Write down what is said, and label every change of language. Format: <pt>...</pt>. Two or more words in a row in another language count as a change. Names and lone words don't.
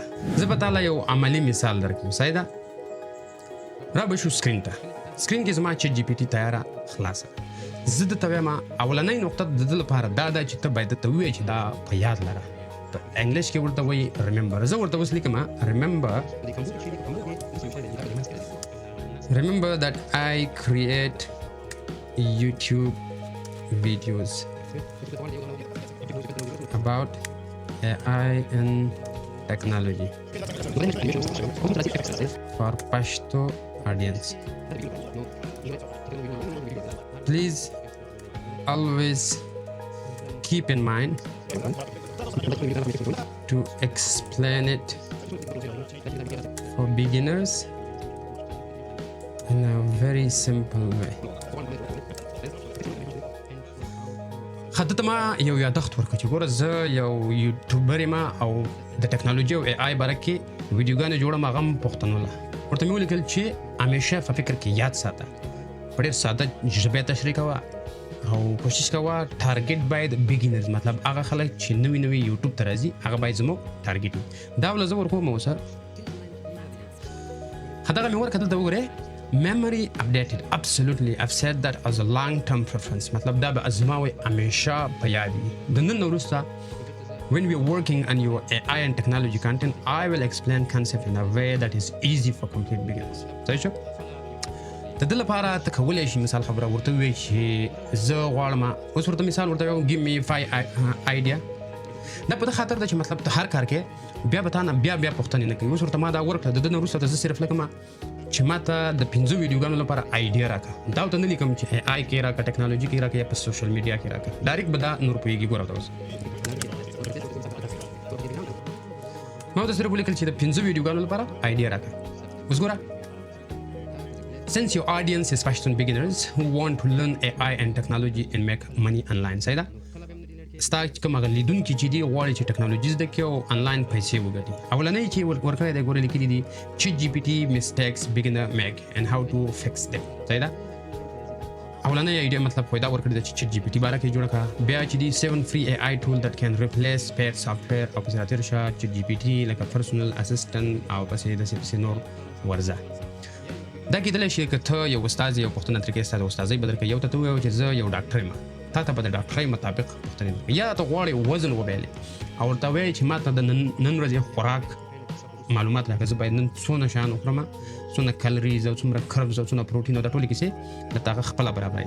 <ps>زه به تاله یو عملي مثال درکړم. صحیح ده؟ را به شو سکرین ته. سکرین کې زما چټ جی پی ټي تیاره خلاصه. زه درته وایم اولنۍ نقطه د ده لپاره دا ده چې ته باید درته ووایې چې دا په یاد لره. په انګلیش کې ورته وایي ریممبر. زه ورته اوس لیکم</ps> <en>remember that I create YouTube videos about AI and technology for Pashto audience. Please always keep in mind to explain it for beginners in a very simple way.</en> <ps>خدته ما یو یادښت ورکړ چې ګوره زه یو یوټیوبر یم او د ټکنالوژي او اے آی باره کې ویډیوګانې جوړم. هغه هم پوښتنو له ورته مې ولیکل چې همیشه په فکر کې یاد ساته، په ډېر ساده ژبه تشریح کوه او کوشش کوه ټارګټ باید بګینرز، مطلب هغه خلک چې نوي یوټیوب ته راځي هغه باید زموږ ټارګټ وي. دا ول زه ورکوم اوسه هدغه مې ورکړه. دلته وګورئ</ps> <en>memory updated. Absolutely, I've said that as a long-term preference.</en> <ps>مطلب دا به ازماوي همیشه په یاد وي. د نن وروسته</ps> <en>when we are working on your AI and technology content, I will explain concept in a way that is easy for complete beginners.</en> <ps>صحیح شو؟ د دې لپاره ته کولی شي مثال خبره ورته ووایي چې زه غواړم اوس ورته مثال ورته وایم</ps> <en>give me 5 idea.</en> <ps>دا په دې خاطر ده چې مطلب ته هر کار کې بیا به تا نه بیا پوښتنې نه کوي. اوس ورته ما دا ورکړه، د دې نه وروسته زه صرف لکه چې ما ته د 15 ویډیوګانو لپاره آیډیا راکړه. دا ورته نه لیکم چې اے آی کې راکړه، ټکنالوژي کې راکړه یا په سوشل میډیا کې راکړه. ډایرکټ به دا نور پوهېږي. ګوره ورته اوس ما ورته صرف ولیکل چې د 15 ویډیوګانو لپاره آیډیا راکړه. اوس ګوره</ps> <en>since your audience is fashion beginners who want to learn AI and technology and make money online.</en> <ps>صحیح ده؟ ستا کوم هغه لیدونکي چې دي غواړي چې ټکنالوژي زده کړي او انلاین پیسې وګټي. اولنۍ چې ورکړی دی ګوره لیکلي دي چټ جی پی ټي</ps> <en>mistakes beginner make and how to fix them.</en> <ps>صحیح ده؟ اولنۍ ایډیا مطلب پیدا ورکړی دی چې چټ جی پی ټي باره کې جوړه کړه. بیا چې دي</ps> <en>7 free AI tool that can replace paid software</en> <ps>او پسې راتېر شه چټ جی پی ټي لکه</ps> <en>personal assistant</en> <ps>او پسې نور ورځه. دا کېدلی شي که ته یو استاد یو پوښتنه ترې کوې، ستا د استادۍ به درکوي. یو ته ووایو چې زه یو ډاکټر یم، تا ته به د ډاکټرۍ مطابق پوښتنې درکوي. یا ته غواړې وزن وبایلې او ورته وایې چې ما ته د نن ورځې خوراک معلومات راکړه، زه باید نن څونه شیان وخورم، څونه کالریز او څومره کربز او څونه پروټین او دا ټولې کیسې درته هغه خپله برابروي.</ps>